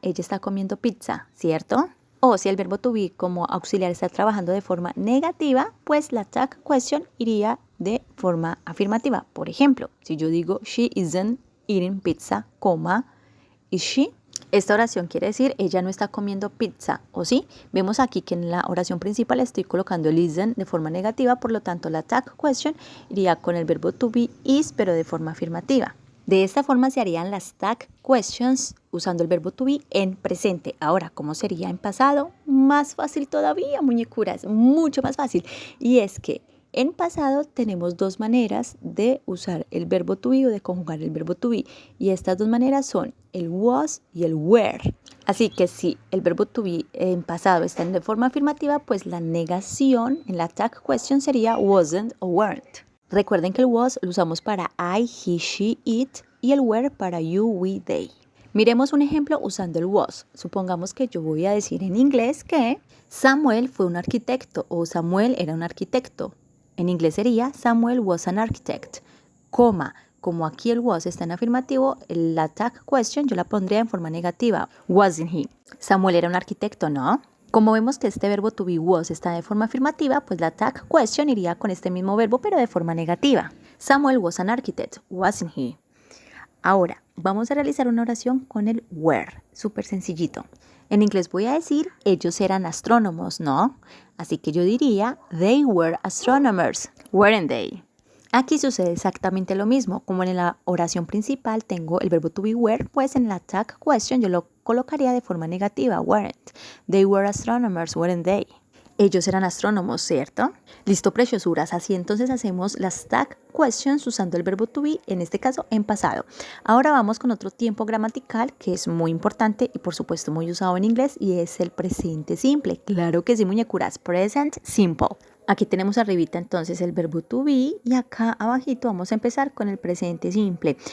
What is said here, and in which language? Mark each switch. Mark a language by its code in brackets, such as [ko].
[es] Ella está comiendo pizza, ¿cierto? O si el verbo to be como auxiliar está trabajando de forma negativa, pues la tag question iría de forma afirmativa. Por ejemplo, si yo digo, [en] she isn't eating pizza, is she? [es] Esta oración quiere decir, ella no está comiendo pizza, ¿o sí? Vemos aquí que en la oración principal estoy colocando el isn't de forma negativa, por lo tanto la tag question iría con el verbo to be is, pero de forma afirmativa. De esta forma se harían las tag questions usando el verbo to be en presente. Ahora, ¿cómo sería en pasado? Más fácil todavía, muñecuras, mucho más fácil. Y es que en pasado tenemos dos maneras de usar el verbo to be o de conjugar el verbo to be. Y estas dos maneras son el was y el were. Así que si el verbo to be en pasado está de forma afirmativa, pues la negación en la tag question sería wasn't o weren't. Recuerden que el was lo usamos para I, he, she, it y el were para you, we, they. Miremos un ejemplo usando el was. Supongamos que yo voy a decir en inglés que Samuel fue un arquitecto o Samuel era un arquitecto. En inglés sería [en] Samuel was an architect, [es] coma. Como aquí el was está en afirmativo, la tag question yo la pondría en forma negativa. [en] Wasn't he? [es] Samuel era un arquitecto, ¿no? Como vemos que este verbo to be was está de forma afirmativa, pues la tag question iría con este mismo verbo, pero de forma negativa. [en] Samuel was an architect, wasn't he? [es] Ahora, vamos a realizar una oración con el were, súper sencillito. En inglés voy a decir, ellos eran astrónomos, ¿no? Así que yo diría, [en] they were astronomers, weren't they? [es] Aquí sucede exactamente lo mismo, como en la oración principal tengo el verbo to be were, pues en la tag question yo lo colocaría de forma negativa, weren't. [en] They were astronomers, weren't they? [es] Ellos eran astrónomos, ¿cierto? Listo, preciosuras, así entonces hacemos las tag questions usando el verbo to be, en este caso en pasado. Ahora vamos con otro tiempo gramatical que es muy importante y por supuesto muy usado en inglés y es el presente simple. Claro que sí, muñecuras, present simple. Aquí tenemos arribita entonces el verbo to be y acá abajito vamos a empezar con el presente simple.